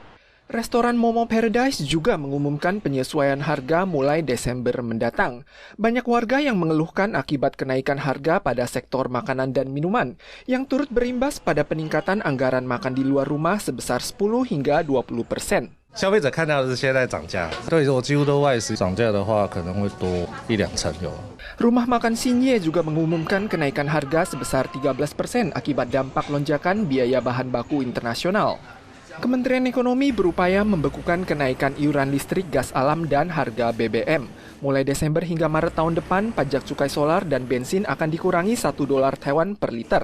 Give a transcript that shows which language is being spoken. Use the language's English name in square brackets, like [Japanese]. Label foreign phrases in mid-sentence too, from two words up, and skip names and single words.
[Indonesian] Restoran Momo Paradise juga mengumumkan penyesuaian harga mulai Desember mendatang. Banyak warga yang mengeluhkan akibat kenaikan harga pada sektor makanan dan minuman, yang turut berimbas pada peningkatan anggaran makan di luar rumah sebesar 10 hingga 20%. [Chinese] 消费者看到的是现在涨价，对，如果几乎都外食涨价的话，可能会多1-2成有。 [Indonesian] Rumah makan Sinye juga mengumumkan kenaikan harga sebesar 13% akibat dampak lonjakan biaya bahan baku internasional. Kementerian Ekonomi berupaya membekukan kenaikan iuran listrik, gas alam, dan harga BBM. Mulai Desember hingga Maret tahun depan, pajak cukai solar dan bensin akan dikurangi $1 Taiwan per liter.